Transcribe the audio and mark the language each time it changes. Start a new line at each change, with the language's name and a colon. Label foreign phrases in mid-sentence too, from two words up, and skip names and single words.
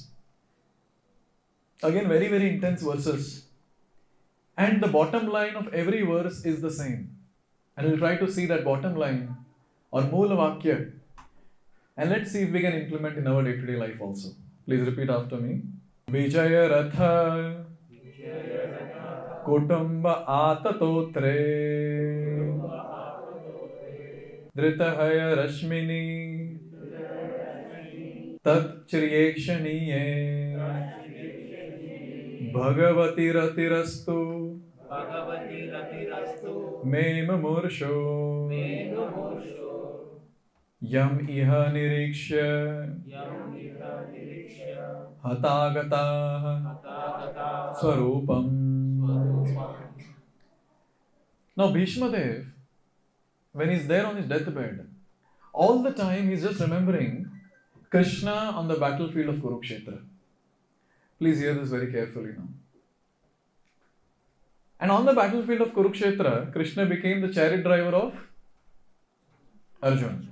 English: Again, very, very intense verses. And the bottom line of every verse is the same. And we'll try to see that bottom line or
Sanskrit: मूल वाक्य.
English: And let's see if we can implement in our day-to-day life also. Please repeat after me.
Sanskrit: विजय-रथ-कुटुम्ब आत्त-तोत्रे धृत-हय-रश्मिनि तच्-छ्रियेक्षणीये भगवति रतिर् अस्तु मुमूर्षोर् यम् इह निरीक्ष्य हता गताः स्व-रूपम्.
English: Now Bhīṣmadeva, when he's there on his deathbed, all the time he's just remembering Krishna on the battlefield of Kurukṣetra. Please hear this very carefully now. And on the battlefield of Kurukṣetra, Krishna became the chariot driver of Arjuna.